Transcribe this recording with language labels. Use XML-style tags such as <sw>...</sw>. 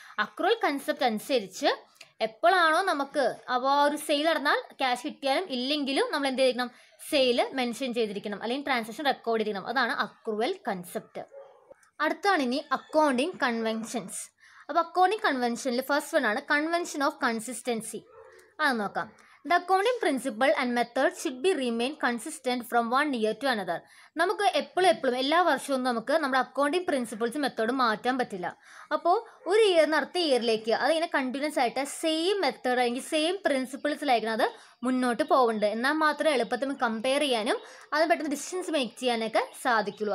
<ml>Accrual concept അനുസരിച്ച് എപ്പോഴാണോ നമുക്ക് അപ്പോൾ ഒരു സെയിൽ നടന്നാൽ ക്യാഷ് കിട്ടിയാലും ഇല്ലെങ്കിലും നമ്മൾ എന്ത് ചെയ്തിരിക്കണം, സെയിൽ മെൻഷൻ ചെയ്തിരിക്കണം അല്ലെങ്കിൽ ട്രാൻസാക്ഷൻ റെക്കോർഡ് ചെയ്തിരിക്കണം. അതാണ് അക്രൂവൽ കൺസെപ്റ്റ്. അടുത്താണ് ഇനി അക്കൗണ്ടിങ് കൺവെൻഷൻസ്. അപ്പോൾ അക്കൗണ്ടിങ് കൺവെൻഷനിൽ ഫസ്റ്റ് വൺ ആണ് കൺവെൻഷൻ ഓഫ് കൺസിസ്റ്റൻസി. അത് നോക്കാം.</ml> <en>The accounting principle and method should be remain consistent from one year to another.</en> <ml>നമുക്ക് എപ്പോഴും എല്ലാ വർഷവും നമുക്ക് നമ്മുടെ അക്കൗണ്ടിങ് പ്രിൻസിപ്പിൾസ് മെത്തേഡ് മാറ്റാൻ പറ്റില്ല. അപ്പോൾ ഒരു ഇയറിന് അടുത്ത ഇയറിലേക്ക് അതിങ്ങനെ കണ്ടിന്യൂസ് ആയിട്ട് സെയിം മെത്തേഡ് അല്ലെങ്കിൽ സെയിം പ്രിൻസിപ്പിൾസിലായിരിക്കണം അത് മുന്നോട്ട് പോകേണ്ടത്. എന്നാൽ മാത്രമേ എളുപ്പത്തിൽ കമ്പയർ ചെയ്യാനും അത് പെട്ടെന്ന് ഡിസിഷൻസ് മേക്ക് ചെയ്യാനൊക്കെ സാധിക്കുള്ളൂ.</ml>